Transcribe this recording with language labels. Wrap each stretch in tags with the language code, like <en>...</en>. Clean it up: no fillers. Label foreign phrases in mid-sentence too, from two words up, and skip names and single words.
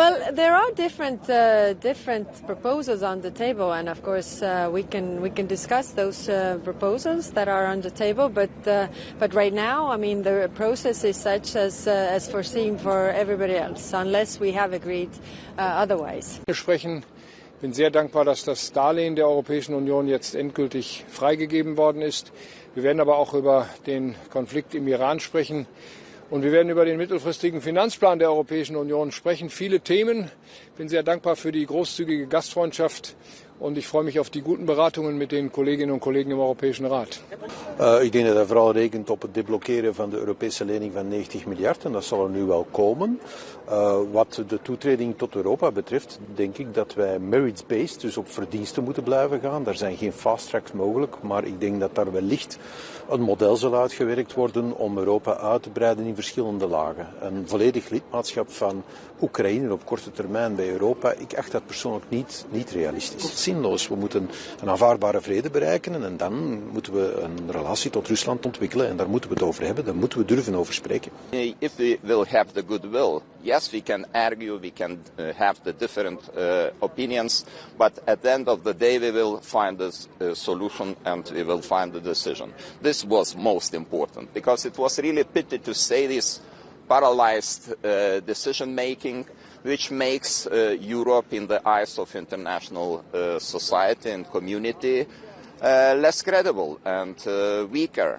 <en>Well, there are different proposals on the table, and of course we can discuss those proposals that are on the table. But right now, I mean, the process is such as foreseen for everybody else, unless we have agreed otherwise.</en> <de>Ich bin sehr dankbar, dass das Darlehen der Europäischen Union jetzt endgültig freigegeben worden ist. Wir werden aber auch über den Konflikt im Iran sprechen. Und wir werden über den mittelfristigen Finanzplan der Europäischen Union sprechen. Viele Themen. Ich bin sehr dankbar für die großzügige Gastfreundschaft. Und ich freue mich auf die guten Beratungen met den Kolleginnen und Kollegen im Europäischen Rat.</de> <nl>Ik denk dat hij vooral rekent op het deblokkeren van de Europese lening van 90 miljard. En dat zal er nu wel komen. Wat de toetreding tot Europa betreft, denk ik dat wij merits-based, dus op verdiensten moeten blijven gaan. Daar zijn geen</nl> <en>fast tracks</en> <nl>mogelijk. Maar ik denk dat daar wellicht een model zal uitgewerkt worden om Europa uit te breiden in verschillende lagen. Een volledig lidmaatschap van Oekraïne op korte termijn bij Europa, ik acht dat persoonlijk niet realistisch. Zinloos. We moeten een aanvaardbare vrede bereiken en dan moeten we een relatie tot Rusland ontwikkelen en daar moeten we het over hebben, daar moeten we durven over spreken.</nl> <en>If we will have the goodwill, yes, we can argue, we can have the different opinions, but at the end of the day we will find a solution and we will find a decision. This was most important because it was really pity to say this paralyzed decision making, which makes Europe in the eyes of international society and community less credible and weaker.</en>